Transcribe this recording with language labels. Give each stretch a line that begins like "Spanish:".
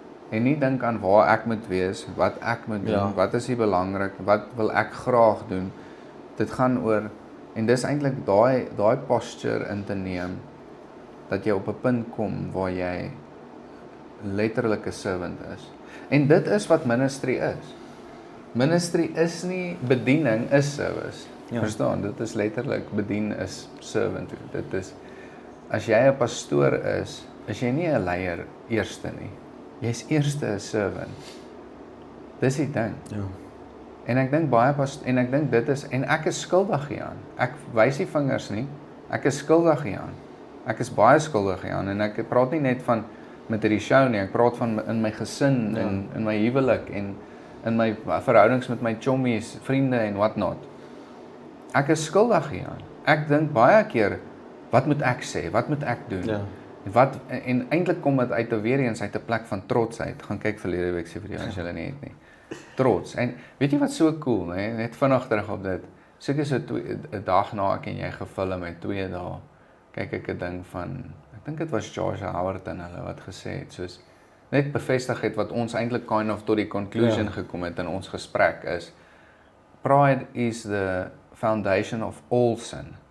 Afrikaans: En nie dink aan waar ek moet wees, wat ek moet doen, wat is die belangrik, wat wil ek graag doen. Dit gaan oor, en dis eintlik daai posture in te neem, dat jy op 'n punt kom waar jy letterlik 'n servant is. En dit is wat ministry is. Ministry is nie bediening, is service. Ja. Verstaan, dit is letterlik, bedien is servant. Dit is, as jy 'n pastoor is jy nie 'n leier eerste nie. Jy's eerste 'n servant. Dis die ding. Ja. En ek dink en ek dink dit is, en ek is skuldig hieraan. Ek wys nie vingers nie. Ek is skuldig hieraan. Ek is baie skuldig hieraan en ek praat nie net van met hierdie show nie. Ek praat van in my gesin en in my huwelik en in my verhoudings met my chommies, vriende en
English: what not.
Afrikaans: Ek is skuldig hieraan. Ek dink baie keer, wat moet ek sê? Wat moet ek doen? Ja. En eintlik kom dit uit weer eens uit 'n plek van trotsheid. Gaan kyk verlede week se video as jy nie het nie. Trots. En weet jy wat so cool, hè? Net vinnig terug op dit. Seker so 'n dag na ek en jy gevul met 2 dae. Kyk ek 'n ding van, ek dink dit was George Howard en hulle wat gesê het, soos net bevestig het wat ons eintlik
English: kind of
Afrikaans: tot die conclusion gekom het in ons gesprek is,
English: pride is the foundation of all sin.